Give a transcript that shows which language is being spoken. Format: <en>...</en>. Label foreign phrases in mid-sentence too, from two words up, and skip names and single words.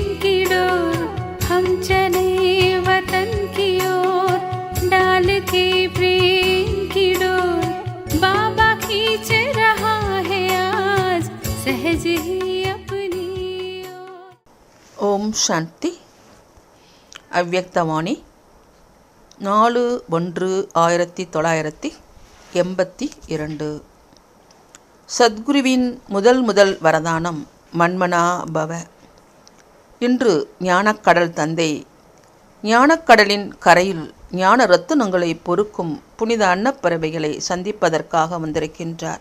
<hi>की डोर, हम चले वतन की ओर डाल के प्रेम की डोर, बाबा खींच रहा है आज सहज ही अपनी ओर.</hi> <sa>ओम् शान्ति.</sa> <ta>அவ்யக்தவாணி 4/1/1982. சத்குருவின் முதல் வரதானம்</ta> <sa>मन्मना भव.</sa> <ta>இன்று ஞானக்கடல் தந்தை ஞானக்கடலின் கரையில் ஞான ரத்தினங்களை பொறுக்கும் புனித அன்னப்பறவைகளை சந்திப்பதற்காக வந்திருக்கின்றார்.</ta>